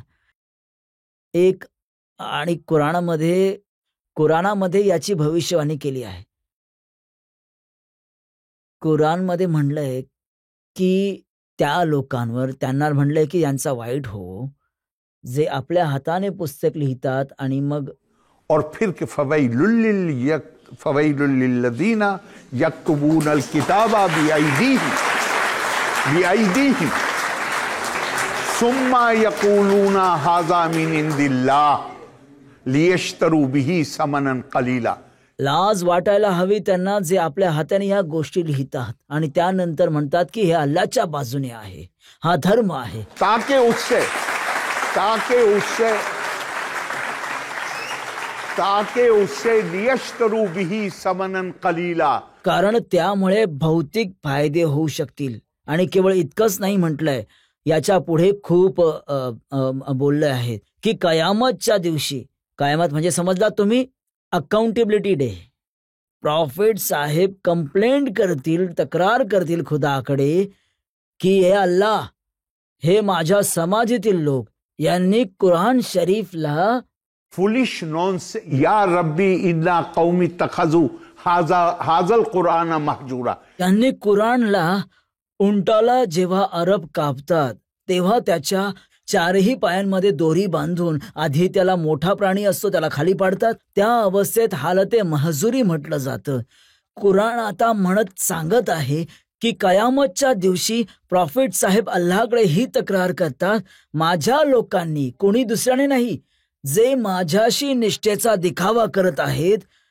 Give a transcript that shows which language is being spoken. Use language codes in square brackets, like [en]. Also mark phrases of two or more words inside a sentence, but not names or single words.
[mr] एक आणि कुराणामध्ये याची भविष्यवाणी केली आहे. कुराणमध्ये म्हणलंय, की त्या लोकांवर त्यांना म्हणलंय, की यांचा वाईट हो, जे आपल्या हाताने पुस्तक लिहितात आणि मग [hi] और फिर कि [ar] فويل للذين يكتبون الكتاب بأيديهم ثم يقولون هذا من عند الله ليشتروا به ثمنا قليلا. [mr] लाज वाटायला हवी त्यांना, जे आपल्या हाताने या गोष्टी लिहितात आणि त्यानंतर म्हणतात की हे अल्लाच्या बाजूने आहे, हा धर्म आहे. [hi] ताकि उससे [ar] ليشتروا به ثمنا قليلا. [mr] कारण त्यामुळे भौतिक फायदे होऊ शकतील. आणि केवळ इतकंच नाही म्हटलंय, याच्या पुढे खूप बोलले आहेत की कयामतच्या दिवशी, कयामत म्हणजे समजला तुम्ही, [en] accountability day, [mr] प्रॉफिट साहेब कंप्लेंट करतील, तक्रार करतील खुदाकडे की हे अल्लाह, हे माझ्या समाजातील लोक यांनी कुराण शरीफला फुलिश नॉन्स [ar] يا رب إن قومي اتخذوا هذا القرآن مهجورا. [mr] त्यांनी कुराणला, उंटाला जेव्हा अरब कापतात तेव्हा त्याच्या चारही पायांमध्ये दोरी बांधून आधी त्याला, मोठा प्राणी असतो त्याला खाली पाडतात, त्या अवस्थेत हालते महजुरी म्हटलं जातं. कुराण आता सांगत आहे की कयामतच्या दिवशी प्रॉफिट साहेब अल्लाहकडे ही तक्रार करतात, माझ्या लोकांनी, कोणी दुसऱ्याने नाही, जे माझ्याशी निष्ठेचा दिखावा करत आहेत,